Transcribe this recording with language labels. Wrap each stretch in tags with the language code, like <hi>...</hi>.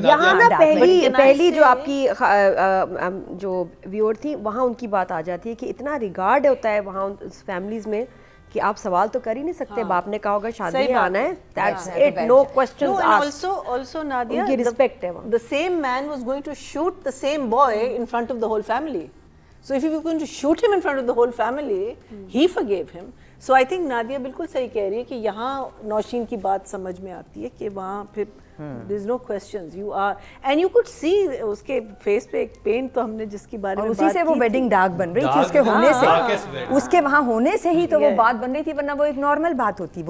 <ur>یہاں نا پہلی جو آپ کی جو ویور تھی وہاں ان کی بات آ جاتی ہے کہ اتنا ریگارڈ ہوتا ہے وہاں فیملیز میں کہ آپ سوال تو کر ہی نہیں سکتے. باپ نے کہا ہوگا شادی میں آنا ہے, that's it, know questions asked.</ur> <en>Also Nadia,</en> <ur>ان کی respect ہے وہاں.</ur> <en>the same man was going to shoot the same boy in front of the whole family. So if he was going to shoot him in front of the whole family, he forgave him.</en> <ur>So I think Nadia بالکل صحیح کہہ رہی ہے کہ یہاں نوشین کی بات سمجھ میں آتی ہے کہ وہاں پھر there is no questions, you are, and you could see اس کے فیس پہ ایک پین تو ہم نے جس کی بارے میں بات کی اسی سے وہ ویڈنگ ڈارک بن رہی تھی اس کے ہونے سے, اس کے وہاں ہونے سے ہی تو وہ بات بن رہی تھی, ورنہ وہ ایک نارمل بات ہوتی.</ur>